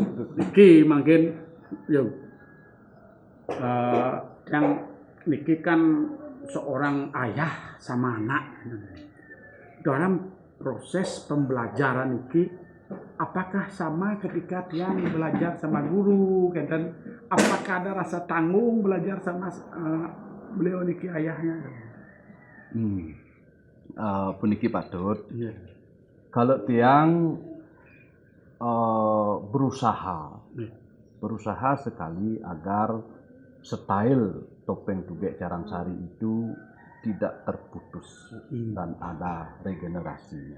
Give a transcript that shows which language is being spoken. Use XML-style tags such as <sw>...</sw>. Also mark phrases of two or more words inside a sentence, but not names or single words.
<id>Niki makin yang Niki kan seorang ayah sama anak. Dalam proses pembelajaran Niki, apakah sama ketika dia belajar sama guru? Dan apakah ada rasa tanggung belajar sama beliau Niki ayahnya?</id> <ban>Puniki patut.</ban> <id>Kalau tiang berusaha sekali agar style Topeng Tugek Carangsari itu tidak terputus dan ada regenerasinya.</id>